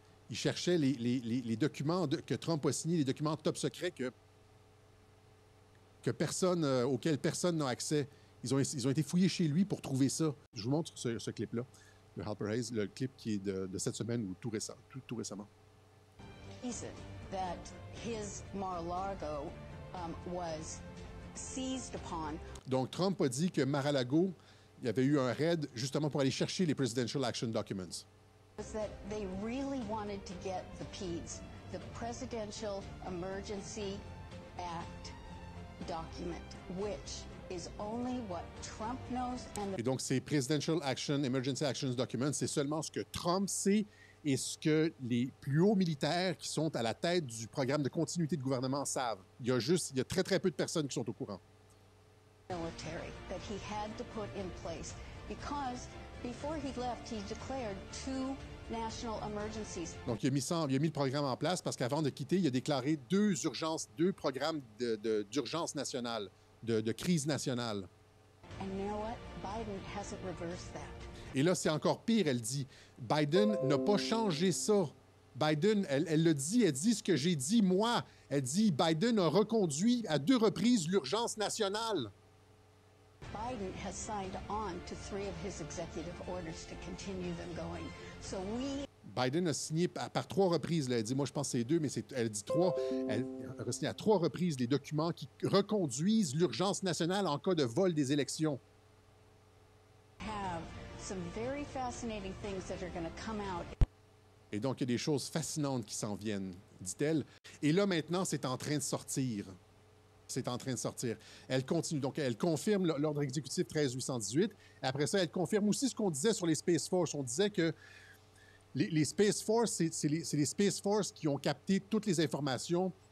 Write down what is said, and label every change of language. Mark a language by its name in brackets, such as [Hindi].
[French] Il cherchait les documents que Trump a signés, les documents top secrets auxquels personne n'a accès. ils ont été fouillés chez lui pour trouver ça. Je vous montre ce clip-là, le Harper Hayes, le clip qui est de cette semaine ou tout récemment. [English] Reason that his Mar-a-Lago was seized upon. [French] Donc, Trump a dit que Mar-a-Lago, il y avait eu un raid justement pour aller chercher les Presidential Action Documents. [English] Was that they really wanted to get the PEDS, the Presidential Emergency Act document, which is only what Trump knows and [French] Et donc, ces Presidential Action, Emergency Actions Documents, c'est seulement ce que Trump sait et ce que les plus hauts militaires qui sont à la tête du programme de continuité de gouvernement savent. Il y a très, très peu de personnes qui sont au courant. [English] military that he had to put in place because before he left, he declared 2 national emergencies. [French] Donc, il a mis le programme en place parce qu'avant de quitter, il a déclaré deux programmes d'urgence nationale, de crise nationale. [English] And you know what? Biden hasn't reversed that. [French] Et là, c'est encore pire, elle dit. Biden n'a pas changé ça. Biden, elle le dit, elle dit ce que j'ai dit moi. Elle dit Biden a reconduit à 2 reprises l'urgence nationale. [English] Biden has signed on to 3 of his executive orders to continue them going. So [French] Biden a signé par 3 reprises. Là. Elle dit, moi je pense que c'est 2, mais elle dit 3. Elle a signé à 3 reprises les documents qui reconduisent l'urgence nationale en cas de vol des élections. [English] have some very fascinating things that are going to come out. [French] Et donc, il y a des choses fascinantes qui s'en viennent, dit-elle. Et là, maintenant, c'est en train de sortir. C'est en train de sortir. Elle continue. Donc, elle confirme l'ordre exécutif 13818. Après ça, elle confirme aussi ce qu'on disait sur les Space Force. On disait que les Space Force, c'est les Space Force qui ont capté toutes les informations.